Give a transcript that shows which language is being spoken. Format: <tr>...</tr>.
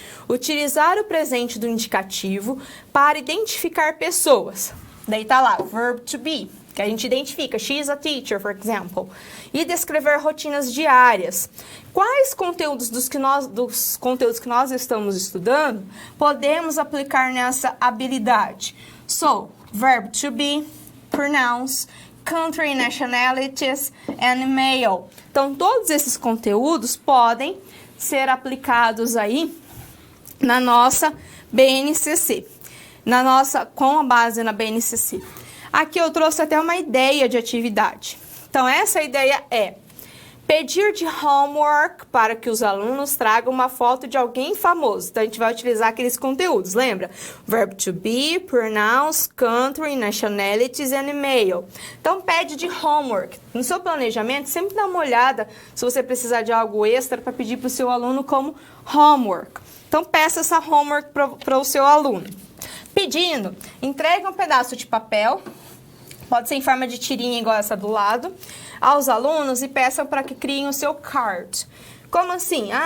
<pt>Utilizar o presente do indicativo para identificar pessoas. Daí tá lá, verb to be, que a gente identifica,</pt> <en>she is a teacher, for example.</en> <pt>E descrever rotinas diárias. Quais conteúdos dos conteúdos que nós estamos estudando podemos aplicar nessa habilidade?</pt> <en>So, verb to be, pronouns, country, nationalities, and male.</en> <pt>Então, todos esses conteúdos podem ser aplicados aí na nossa BNCC. Com a base na BNCC. Aqui eu trouxe até uma ideia de atividade. Então, essa ideia é pedir de homework para que os alunos tragam uma foto de alguém famoso. Então, a gente vai utilizar aqueles conteúdos, lembra?</pt> <en>Verb to be, pronouns, country, nationalities and male.</en> <pt>Então, pede de homework. No seu planejamento, sempre dá uma olhada se você precisar de algo extra para pedir para o seu aluno como homework. Então, peça essa homework para o seu aluno. Pedindo, entregue um pedaço de papel, pode ser em forma de tirinha igual essa do lado, aos alunos e peçam para que criem o seu card. Como assim?</pt>